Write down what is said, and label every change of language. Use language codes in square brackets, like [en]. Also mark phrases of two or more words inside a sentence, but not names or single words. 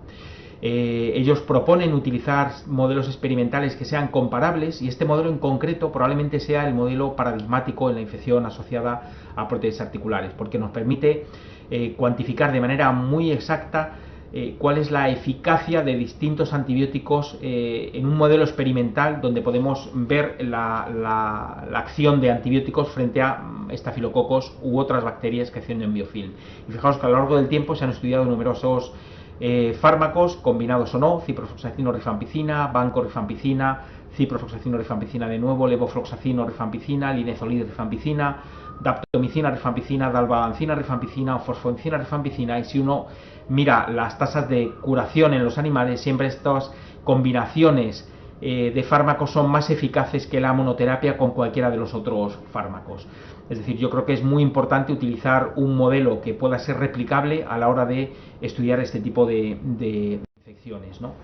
[es] Ellos proponen utilizar modelos experimentales que sean comparables, y este modelo en concreto probablemente sea el modelo paradigmático en la infección asociada a prótesis articulares, porque nos permite cuantificar de manera muy exacta cuál es la eficacia de distintos antibióticos en un modelo experimental, donde podemos ver la acción de antibióticos frente a estafilococos u otras bacterias que accionan en biofilm. Y fijaos que a lo largo del tiempo se han estudiado numerosos fármacos, combinados o no: ciprofloxacino rifampicina, banco rifampicina, ciprofloxacino rifampicina de nuevo, levofloxacino rifampicina, linezolid rifampicina, daptomicina rifampicina, dalbavancina rifampicina o fosfoencina rifampicina. Y si uno mira las tasas de curación en los animales, siempre estas combinaciones de fármacos son más eficaces que la monoterapia con cualquiera de los otros fármacos. Es decir, yo creo que es muy importante utilizar un modelo que pueda ser replicable a la hora de estudiar este tipo de infecciones, ¿no?